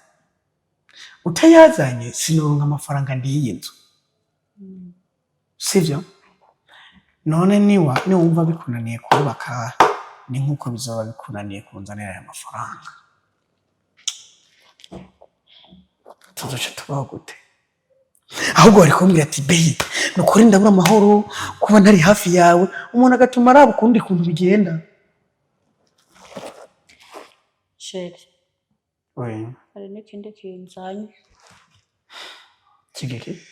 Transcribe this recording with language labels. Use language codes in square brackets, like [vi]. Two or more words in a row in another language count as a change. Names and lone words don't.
[rn] Utayazanye sinoronka amafaranga ndiye inzu sivyo. None niwumva bikunaniye kubaka ni nkuko bizoba bikunaniye kunzanira aya mafaranga. Tuzoca tubaho gute? Ahubwo bari kumbwira ati beyi nukuri ndabura amahoro kuba ntari hafi yawe. Umuntu agatuma araba ukundi kuntu bigenda. Sheri hari n'ikindi kinzanye kigiki